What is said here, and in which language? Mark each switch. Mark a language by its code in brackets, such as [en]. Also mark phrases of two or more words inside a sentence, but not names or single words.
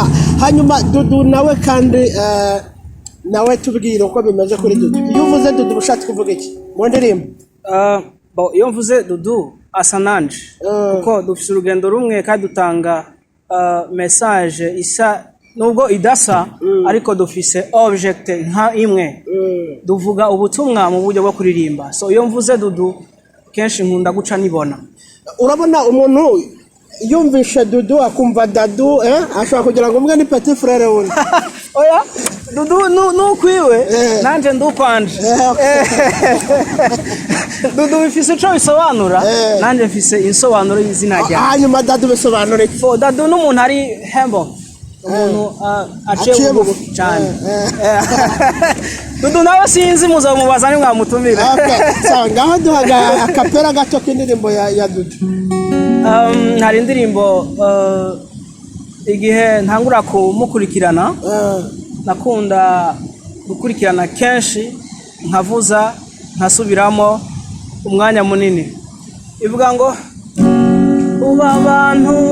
[rw] Hanyuma Dudu nawe kandi nawe tubwire uko bimeze kuri Dudu. Iyo uvuze Dudu ushatse kuvuga iki mu ndirimbo? [rn] Iyo mvuze Dudu asa nanje kuko dufite urugendo rumwe kandi dutanga message isa nubwo idasa ariko dufise object nka imwe duvuga ubutumwa mu buryo bwo kuririmba. So iyo mvuze Dudu kenshi nkunda guca nibona. [rw] Urabona umuntu yumvishe Dudu akumva Dadu ashobora kugira ngo umwe ni [fr] petit frère [rw] wundi. [rn] Oya Dudu nukwiwe nanje ndukwanje. Dudu bifise ico bisobanura nanje mfise insobanuro y'izina rya. [rw] Hanyuma Dadu bisobanura iki? [rn] Dadu n'umuntu ari humble. Umuntu aciye bugufi cyane. Dudu nawe sinzi muzamubaza ni mwamutumira. [rw] Sawa ngaho duhaga akapera gato k'indirimbo ya Dudu. Hari indirimbo igihe ntangura kumukurikirana nakunda gukurikirana kenshi nkavuza nkasubiramo umwanya munini ivuga ngo uba abantu